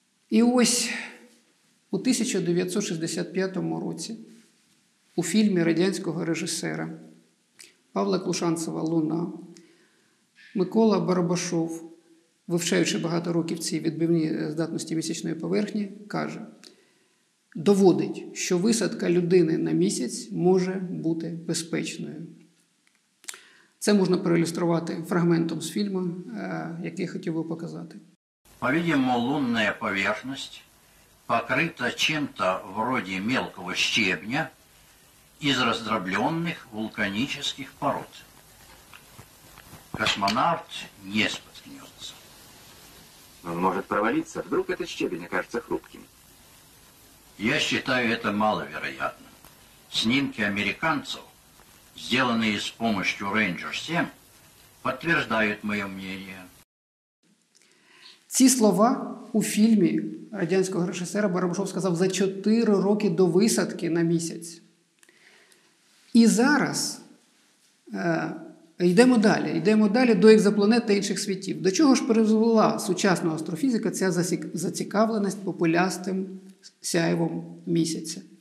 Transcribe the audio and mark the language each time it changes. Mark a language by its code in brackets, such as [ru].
[uk] І ось у 1965 році у фільмі радянського режисера Павла Клушанцева «Луна» Микола Барабашов, вивчаючи багато років ці відбивні здатності місячної поверхні, каже: доводить, що висадка людини на місяць може бути безпечною. Це можна проілюструвати фрагментом з фільму, який я хотів би показати. [ru] По-видимому, лунная поверхность покрыта чем-то вроде мелкого щебня из раздробленных вулканических пород. Космонавт не споткнется. Он может провалиться, вдруг этот щебень окажется хрупким. Я считаю это маловероятным. Снимки американцев, сделанные с помощью Ranger 7, подтверждают мое мнение. [uk] Ці слова у фільмі радянського режисера Барабашов сказав за 4 роки до висадки на місяць. І зараз йдемо далі до екзопланет та інших світів. До чого ж призвела сучасного астрофізика ця зацікавленість популястим сяйвом місяця?